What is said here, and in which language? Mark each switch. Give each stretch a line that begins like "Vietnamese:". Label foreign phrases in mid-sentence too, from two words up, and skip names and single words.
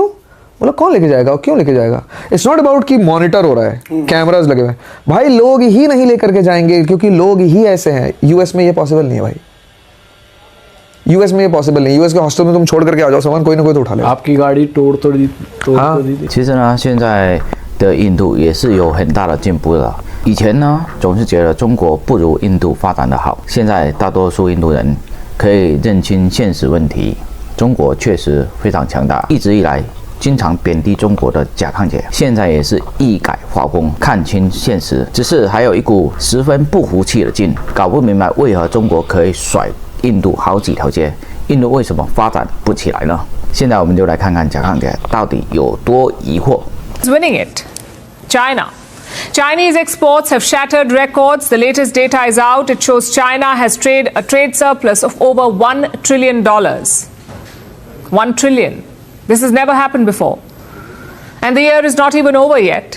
Hindi: बोला कौन लेके जाएगा, क्यों लेके जाएगा?
English: It's not about
Hindi: कि मॉनिटर हो रहा है, कैमराज लगे हुए हैं भाई, लोग ही नहीं लेकर के जाएंगे क्योंकि लोग ही ऐसे हैं। यूएस में ये पॉसिबल नहीं है भाई, यूएस में ये पॉसिबल नहीं। यूएस के हॉस्टल में तुम छोड़ करके आ जाओ सामान, कोई ना कोई तो उठा ले। आपकी गाड़ी तोड़ दी।
Chinese: 其实呢，现在的印度也是有很大的进步的。以前呢，总是觉得中国不如印度发展的好，现在大多数印度人可以认清现实问题，中国确实非常强大。一直以来经常贬低中国的贾康姐，现在也是一改画风，看清现实，只是还有一股十分不服气的劲，搞不明白为何中国可以甩印度好几条街，印度为什么发展不起来呢？现在我们就来看看贾康姐到底有多疑惑。
English: Winning it, China. Chinese exports have shattered records. The latest data is out. It shows China has a trade surplus of over $1 trillion. $1 trillion. This has never happened before. And the year is not even over yet.